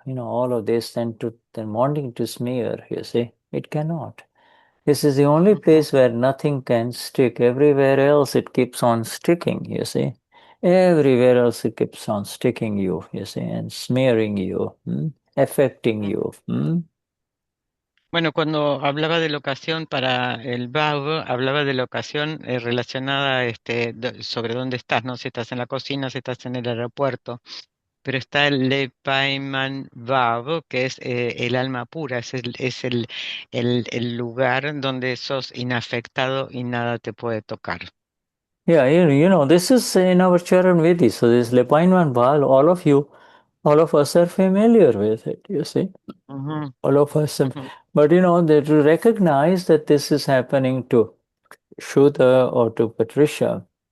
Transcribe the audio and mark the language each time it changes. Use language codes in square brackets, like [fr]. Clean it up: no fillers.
[en] All of this tend to wanting to smear, you see. It cannot. This is the only ujú. place where nothing can stick. Everywhere else it keeps on sticking, you see. Everywhere else it keeps on sticking you see, and smearing you, affecting Mm. you. [es] Bueno, cuando hablaba de locación para el BAV, hablaba de locación relacionada sobre dónde estás, ¿no? Si estás en la cocina, si estás en el aeropuerto. Pero está el Le Paiman Vav, que es el alma pura, es el lugar donde sos inafectado y nada te puede tocar. [en] Yeah, this is in our Charan Vedi. So this Lepainman Bal, all of us are familiar with it, you see. Ujú, All of us. ujú, But they to recognize that this is happening to Shuddha or to Patricia